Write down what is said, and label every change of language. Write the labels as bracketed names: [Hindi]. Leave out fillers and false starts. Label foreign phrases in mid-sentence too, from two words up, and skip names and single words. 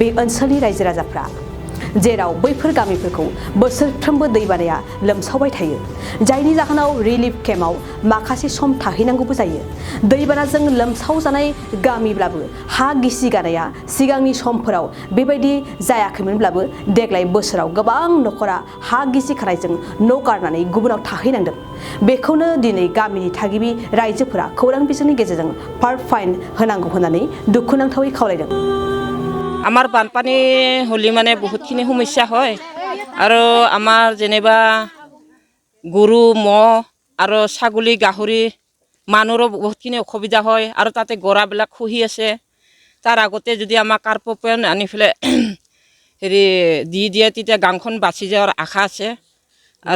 [Bodo] ओनसोलनि रायजो राजाफ्रा जेराव बैफोर गामिफोरखौ बोसोरफ्रोमबो दैबानाया लोमसावबाय थायो जायनि जाहोनाव रिलिफ केम्पआव माखासे सम थाहैनांगौबो जायो दैबानाजों लोमसाव जानाय गामिब्लाबो हा गिसि गानाया सिगांनि समफोराव बेबायदि जायाखैमोनब्लाबो देग्लाय बोसोराव गोबां नखरा हा गिसि खानायजों न' गारनानै गुबुनाव थाहैनांदों बेखौनो दिनै गामिनि थागिबि रायजोफोरा खौरां बिजोंनि गेजेरजों पार्ट फाइन होनांगौ होननानै दुखुनांथावै खावलायदों [Assamese] আমাৰ বানপানী হ'লে মানে বহুতখিনি সমস্যা হয় আৰু আমাৰ যেনিবা গৰু ম'হ আৰু ছাগলী গাহৰি মানুহৰো বহুতখিনি অসুবিধা হয় আৰু তাতে গৰাবিলাক খহি আছে তাৰ আগতে যদি আমাৰ কাৰ্পপেন আনি পেলাই হেৰি দি দিয়ে তেতিয়া গাঁওখন বাচি যোৱাৰ আশা আছে আৰু